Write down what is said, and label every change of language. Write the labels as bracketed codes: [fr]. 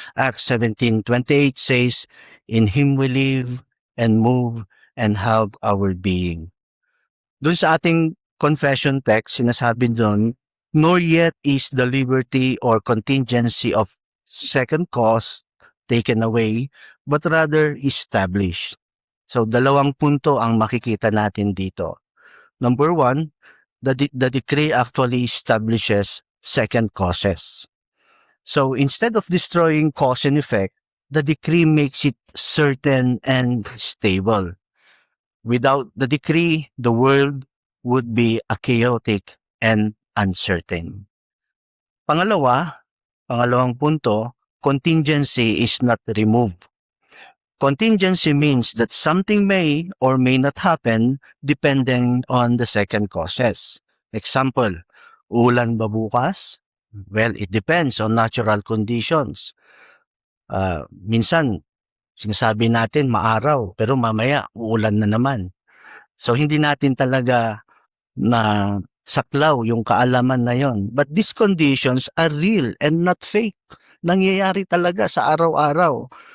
[en] Acts 17:28 says, "In Him we live and move and have our being." [tl] Doon sa ating confession text, sinasabi doon, [en] "Nor yet is the liberty or contingency of second cause taken away, but rather established." [tl] So, dalawang punto ang makikita natin dito. [en] Number one, the decree actually establishes second causes. So instead of destroying cause and effect, the decree makes it certain and stable. Without the decree, the world would be a chaotic and uncertain. [tl] Pangalawang punto, [en] contingency is not removed. Contingency means that something may or may not happen depending on the second causes. Example, [tl] ulan ba bukas? [en] Well, it depends on natural conditions. [tl] Minsan, sinasabi natin maaraw, pero mamaya uulan na naman. So, hindi natin talaga na saklaw yung kaalaman na yon. [en] But these conditions are real and not fake. [tl] Nangyayari talaga sa araw-araw.